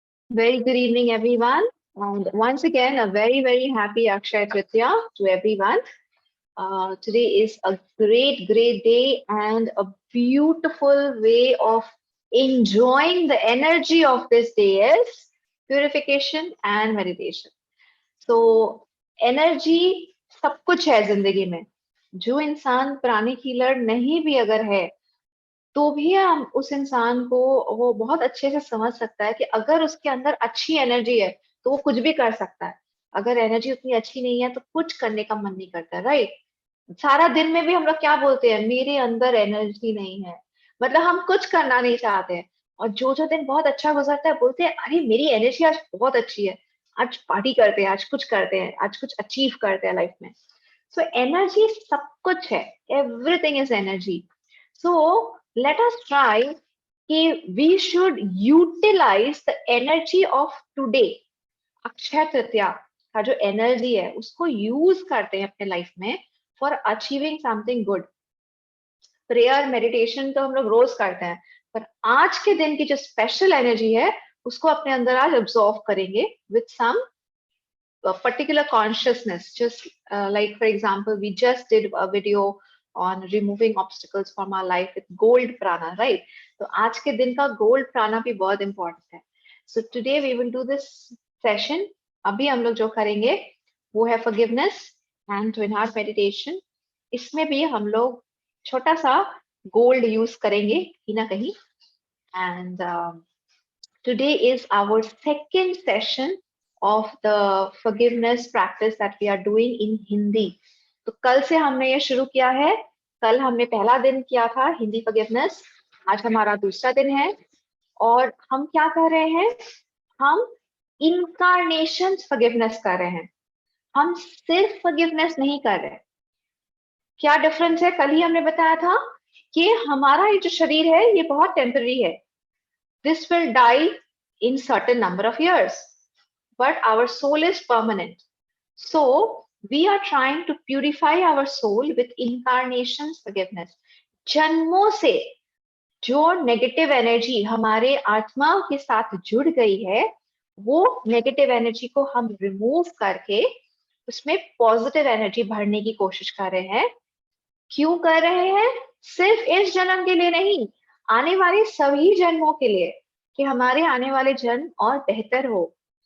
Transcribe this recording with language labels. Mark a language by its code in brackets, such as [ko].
[en] Very good evening, everyone. And once again, a very, very happy Akshaya Tritiya to everyone. Today is a great, great day and a beautiful way of enjoying the energy of this day is purification and meditation. [hi] So, energy सब कुछ है जिंदगी में. जो इंसान प्राणिक healer नहीं भी अगर है तो भी हम उस इंसान को वो बहुत अच्छे से समझ सकता है कि अगर उसके अंदर अच्छी एनर्जी है तो वो कुछ भी कर सकता है। अगर एनर्जी उतनी अच्छी नहीं है तो कुछ करने का मन नहीं करता, राइट? सारा दिन में भी हम लोग क्या बोलते हैं, मेरे अंदर एनर्जी नहीं है, मतलब हम कुछ करना नहीं चाहते हैं। और जो जो दिन बहुत अच्छा गुजरता है बोलते हैं अरे मेरी एनर्जी आज बहुत अच्छी है, आज पार्टी करते हैं, आज कुछ करते हैं, आज कुछ अचीव करते हैं लाइफ में। सो एनर्जी सब कुछ है, [en] Everything is energy. So let us try कि we should utilize the energy of today. [hi] Akshaya Tritiya का जो एनर्जी है उसको यूज करते हैं अपने लाइफ में [en] For achieving something good. [hi] Prayer meditation तो हम लोग रोज करते हैं, पर आज के दिन की जो स्पेशल एनर्जी है उसको अपने अंदर आज ऑब्जॉर्व करेंगे [en] With some particular consciousness. Just like for example we just did a video on removing obstacles from our life with gold prana, right? [hi] तो आज के दिन का gold prana भी बहुत important है. [en] So today we will do this session. [hi] अभी हम लोग जो करेंगे वो है forgiveness and twin heart meditation. इसमें भी हम लोग छोटा सा gold use करेंगे कहीं ना कहीं. [en] And today is our second session of the forgiveness practice that we are doing in Hindi. [hi] तो कल से हमने ये शुरू किया है. कल हमने पहला दिन किया था हिंदी forgiveness. आज हमारा दूसरा दिन है और हम क्या कर रहे हैं, हम incarnation forgiveness कर रहे हैं. हम सिर्फ forgiveness नहीं कर रहे. क्या डिफरेंस है? कल ही हमने बताया था कि हमारा ये जो शरीर है ये बहुत टेम्पररी है. [en] This will die in certain number of years, but our soul is permanent. So we are trying to purify our soul with incarnation forgiveness. [hi] जन्मों से जो नेगेटिव एनर्जी हमारे आत्मा के साथ जुड़ गई है वो नेगेटिव एनर्जी को हम रिमूव करके उसमें पॉजिटिव एनर्जी भरने की कोशिश कर रहे हैं. क्यों कर रहे हैं? सिर्फ इस जन्म के लिए नहीं, आने वाले सभी जन्मों के लिए, कि हमारे आने वाले जन्म और बेहतर हो.